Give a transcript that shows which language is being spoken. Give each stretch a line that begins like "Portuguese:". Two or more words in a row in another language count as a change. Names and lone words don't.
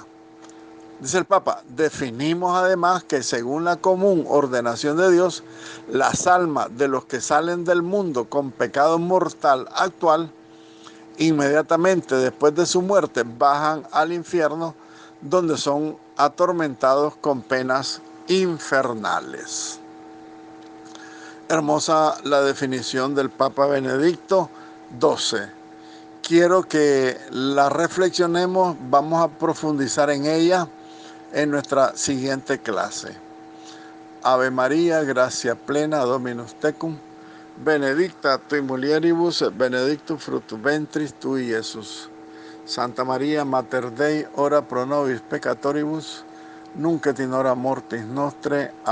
Spanish: Dice el Papa, definimos además que según la común ordenación de Dios, las almas de los que salen del mundo con pecado mortal actual, inmediatamente después de su muerte bajan al infierno, donde son atormentados con penas infernales. Hermosa la definición del Papa Benedicto XII. Quiero que la reflexionemos, vamos a profundizar en ella en nuestra siguiente clase.
Latin: Ave María, gracia plena, Dominus tecum, benedicta tui mulieribus, benedictus fructus ventris tui, Iesus. Santa María, Mater Dei, ora pro nobis peccatoribus, nunc et in hora mortis nostre.